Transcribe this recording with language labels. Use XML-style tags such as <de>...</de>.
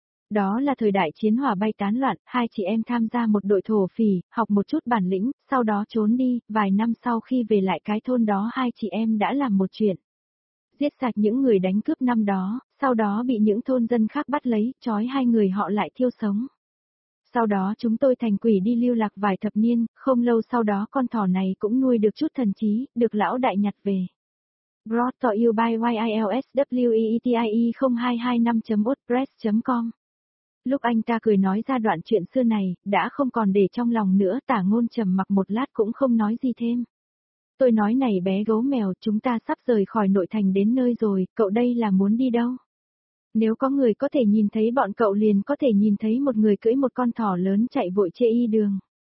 <vi>Đó là thời đại chiến hỏa bay tán loạn, hai chị em tham gia một đội thổ phỉ, học một chút bản lĩnh, sau đó trốn đi, vài năm sau khi về lại cái thôn đó hai chị em đã làm một chuyện. Giết sạch những người đánh cướp năm đó, sau đó bị những thôn dân khác bắt lấy, trói hai người họ lại thiêu sống. Sau đó chúng tôi thành quỷ đi lưu lạc vài thập niên, không lâu sau đó con thỏ này cũng nuôi được chút thần trí, được lão đại nhặt về.</vi> <en>Brought to you by YILSWEETIE0225.wordpress.com.</en> <vi>Lúc anh ta cười nói ra đoạn chuyện xưa này, đã không còn để trong lòng nữa, Tả Ngôn trầm mặc một lát cũng không nói gì thêm. Tôi nói này bé gấu mèo, chúng ta sắp rời khỏi nội thành đến nơi rồi, cậu đây là muốn đi đâu? Nếu có người có thể nhìn thấy bọn cậu liền có thể nhìn thấy một người cưỡi một con thỏ lớn chạy vội trên y đường.</vi>